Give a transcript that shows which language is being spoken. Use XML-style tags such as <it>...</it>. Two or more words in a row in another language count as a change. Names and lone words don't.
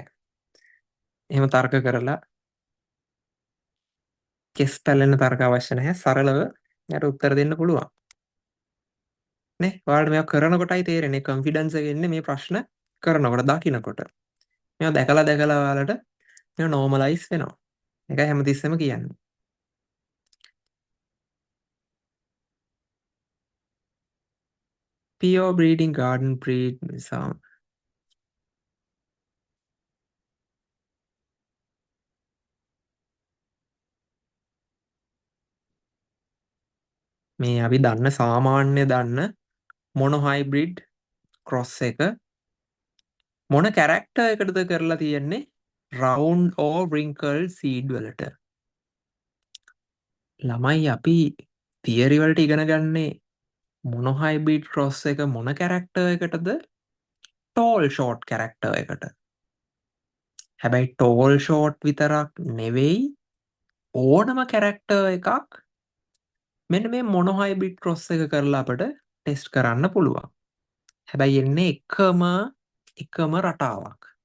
<si>එහෙම තර්ක කරලා කෙස් පැලෙන තර්ක අවශ්‍ය නැහැ. සරලව යට උත්තර දෙන්න පුළුවන්. නේ? ඔයාලට මේවා කරනකොටයි තේරෙන්නේ කොන්ෆිඩන්ස් එක එන්නේ මේ ප්‍රශ්න කරනකොට දකින්නකොට. මේවා දැකලා දැකලා ඔයාලට මේවා නෝමලයිස් වෙනවා. ඒකයි හැමතිස්සෙම කියන්නේ.</si> <en>pure breeding garden breed</en> <si>නිසා මේ අපි දන්න සාමාන්‍ය දන්න මොන</si> <en>hybrid cross</en> <si>එක මොන කැරක්ටර් එකටද කරලා තියෙන්නේ</si> <en>round or wrinkled seed</en> <si>වලට ළමයි අපි තියරි වලට ඉගෙන ගන්නේ මොන</si> <en>hybrid cross</en> <si>එක මොන කැරක්ටර් එකටද</si> <en>tall short character</en> <si>එකට හැබැයි</si> <en>tall short</en> <si>විතරක් නෙවෙයි ඕනම කැරක්ටර් එකක් මෙන්න මේ මොන</si> <en>hybrid cross</en> <si>එක කරලා අපට ටෙස්ට් කරන්න පුළුවන් හැබැයි එන්නේ එකම රටාවක්</si>